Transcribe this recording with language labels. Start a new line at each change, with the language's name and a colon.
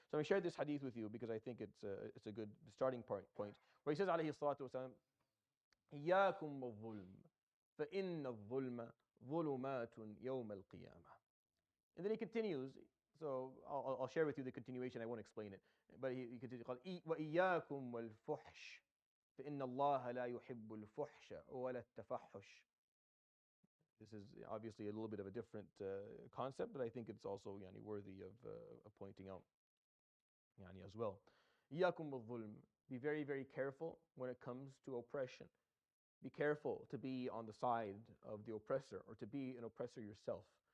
English: So I shared this hadith with you because I think it's a good starting point where he says, alayhi salatu wasalam,
Arabic: إياكم والظلم فإن الظلم ظلمات يوم القيامة.
English: And then he continues. So I'll share with you the continuation. I won't explain it. But he continues,
Arabic: وإياكم والفحش فإن الله لا يحب الفحش ولا التفحش.
English: This is obviously a little bit of a different concept, but I think it's also worthy of pointing out as well.
Arabic: إياكم والظلم.
English: Be very, very careful when it comes to oppression. Be careful to be on the side of the oppressor or to be an oppressor yourself.